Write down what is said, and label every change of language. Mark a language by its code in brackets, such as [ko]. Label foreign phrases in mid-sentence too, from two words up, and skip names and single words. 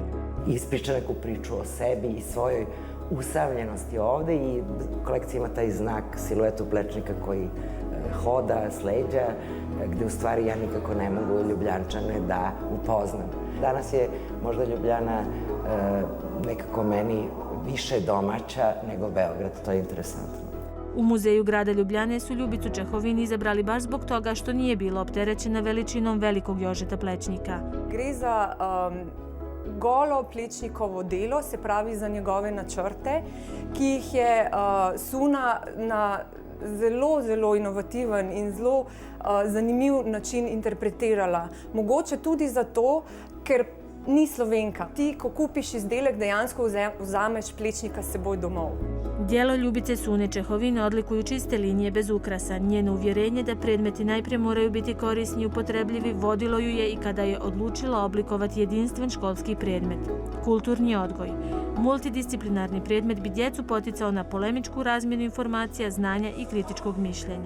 [sr] Ispriča neku priču o sebi i svojoj usamljenosti ovde i kolekcija ima taj znak, siluetu Plečnika koji hoda s leđa, gde u stvari ja nikako ne mogu Ljubljančane da upoznam. Danas je možda Ljubljana nekako meni više domaća nego Beograd, to je interesantno. U Muzeju grada Ljubljane su Ljubicu Čehovin izabrali baš zbog toga što nije bila opterećena veličinom velikog Jožeta Plečnika. [sl] Gre za golo Plečnikovo delo, se pravi za njegove načrte, ki jih je Suna na zelo inovativen in zelo zanimiv način interpretirala. Mogoče tudi zato, ker ni Slovenka. Ti, ko kupiš izdelek, dejansko vzameš Plečnika s seboj domov. [hr] Djelo Ljubice Sune Čehovin odlikuju čiste linije bez ukrasa. Njeno uvjerenje da predmeti najprije moraju biti korisni i upotrebljivi vodilo ju je i kada je odlučila oblikovati jedinstven školski predmet – kulturni odgoj. Multidisciplinarni predmet bi djecu poticao na polemičku razmjenu informacija, znanja i kritičkog mišljenja.